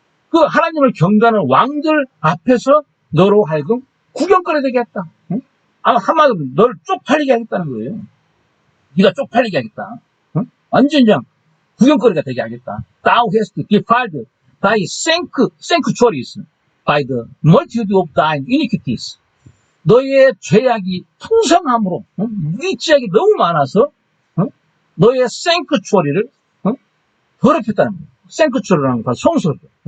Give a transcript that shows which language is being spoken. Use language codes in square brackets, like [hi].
[ko] 그 하나님을 경배하는 왕들 앞에서 너로 하여금 구경거리 되게 했다. 한마디로 너를 쪽팔리게 하겠다는 거예요. 네가 쪽팔리게 하겠다. 완전히 그냥 구경거리가 되게 하겠다. [en] Thou hast defiled thy sanctuaries. by the multitude of thine iniquities. [ko] 너의 죄악이 풍성함으로 무기죄악이 너무 많아서 너의 생크추어리를 더럽혔다는 거예요. 생크추어리라는 건 바로 성소들.